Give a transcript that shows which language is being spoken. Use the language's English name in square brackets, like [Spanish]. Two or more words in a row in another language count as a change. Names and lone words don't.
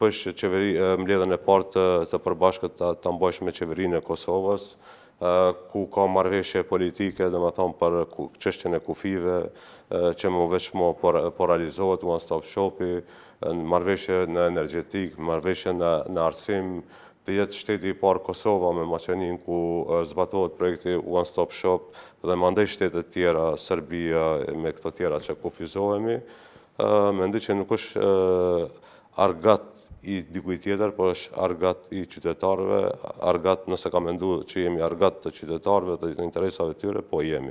[Albanian] bësh mbledhjen e parë të përbashkët ta mbash me qeverinë e Kosovës, ku ka marrëveshje politike, domethënë për çështjen e kufive, që më veç po realizohet [English] one stop shopi, [Albanian] marrëveshje në energjetik, marrëveshje në arsim, të jetë shteti i parë Kosova me Maqedoninë ku zbatohet projekti [English] one stop shop [Albanian] dhe mandej shtetet tjera, Serbia me këto tjera që kufizohemi, mendoj që nuk është argat i dikujt tjetër, por është argat i qytetarëve, argat nëse ka menduar që jemi argat të qytetarëve dhe të interesave të tyre, po jemi.